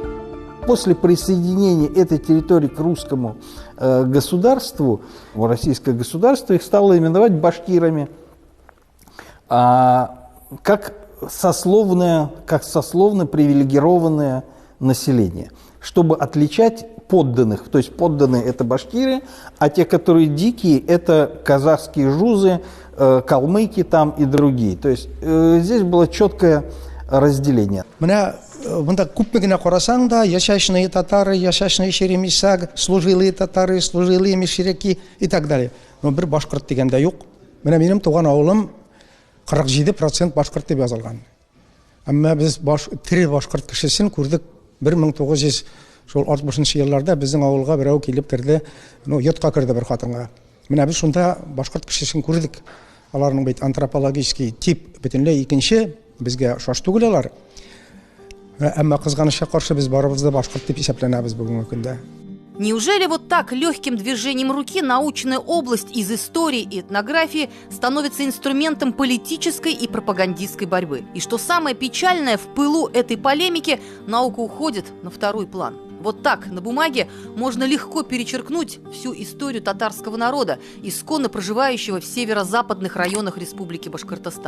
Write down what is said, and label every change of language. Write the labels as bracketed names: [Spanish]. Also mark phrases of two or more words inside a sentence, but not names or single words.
[Russian] После присоединения этой территории к русскому государству, российское государство их стало именовать башкирами, как сословно привилегированное население, чтобы отличать подданных. То есть подданные – это башкиры, а те, которые дикие – это казахские жузы, калмыки там и другие. То есть здесь было четкое разделение. [Tatar] Менә монда күпме генә карасаң да, [Russian] яшәшные татары, яшәшные черемиса, служилые татары, служилые мишреки и так далее. [Tatar] Но бер башкорт дигәндә юк. Менә минем туган авылым 47% башкорт дип язылган. Әмма без тире башкорт кешесен күрдек 1960 елларда безнең авылга берәү килеп керде, йортка керде бер хатынга. Менә без шунда башкорт кешесен күрдек. Аларның бит [Russian] антропологический тип [Tatar] бөтенләй икенче, безгә ошаш түгел алар. Әмма кызганычка каршы без барыбыз да башкорт дип исәпләнәбез бүгенге көндә. [Russian] Неужели вот так легким движением руки научная область из истории и этнографии становится инструментом политической и пропагандистской борьбы? И что самое печальное, в пылу этой полемики наука уходит на второй план. Вот так, на бумаге, можно легко перечеркнуть всю историю татарского народа, исконно проживающего в северо-западных районах Республики Башкортостан.